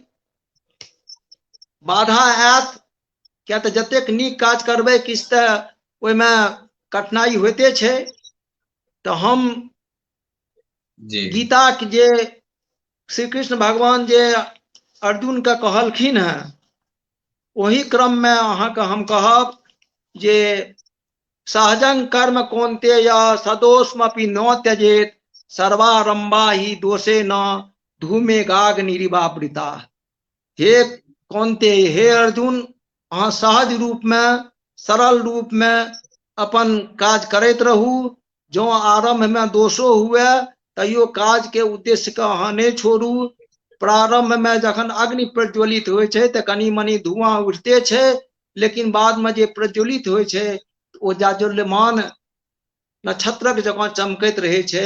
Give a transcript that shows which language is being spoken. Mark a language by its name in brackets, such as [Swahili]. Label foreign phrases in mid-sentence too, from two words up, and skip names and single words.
[Maithili] बाधा आयत क्या तो जतेक नीक काज करबै किछ त ओहिमे कठिनाई होते छै। तो हम जी गीता के जे श्री कृष्ण भगवान जे अर्जुन के कहलखिन हैं, वही क्रम में अहाँ के हम कहब जे [Sanskrit] सहजं कर्म कौन्तेय सदोषमपि न त्यजेत, सर्वारंभा ही दोषे न धूमे गाग निरिवावृता। [Maithili] हे कौन्तेय, हे अर्जुन, अहाँ सहज रूप में सरल रूप में अपन काज करैत रहू। जो आरंभ में दोषो हुए तैयो काज के उद्देश्य के अहाँ नहीं छोड़ू। प्रारंभ में जखन अग्नि प्रज्वलित होइ छै त कनी मनी धुआं उठते छै, लेकिन बाद में जे प्रज्वलित होइ छै ओ जाज्वल्यमान नक्षत्रक जकाँ चमकैत रहे छै।